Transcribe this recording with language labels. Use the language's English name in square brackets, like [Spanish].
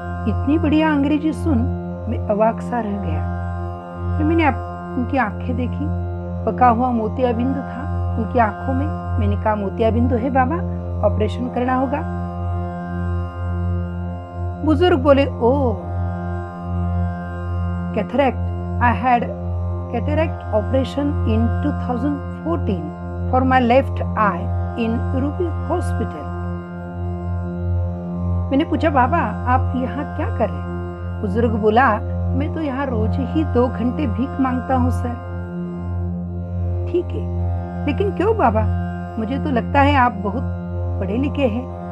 [Hindi] इतनी बढ़िया अंग्रेजी सुन मैं अवाक सा रह गया. फिर मैंने उनकी आंखें देखी. पका हुआ मोतियाबिंदु था उनकी आंखों में. मैंने कहा, मोतियाबिंदु है बाबा, ऑपरेशन करना होगा. बुजुर्ग बोले, ओह cataract. [English] I had cataract operation in 2014 for my left eye in Ruby Hospital. [Hindi] मैंने पूछा, बाबा आप यहाँ क्या कर रहे हैं? बुजुर्ग बोला, मैं तो यहाँ रोज ही 2 घंटे भीख मांगता हूँ सर. ठीक है, लेकिन क्यों बाबा? मुझे तो लगता है आप बहुत पढ़े लिखे हैं.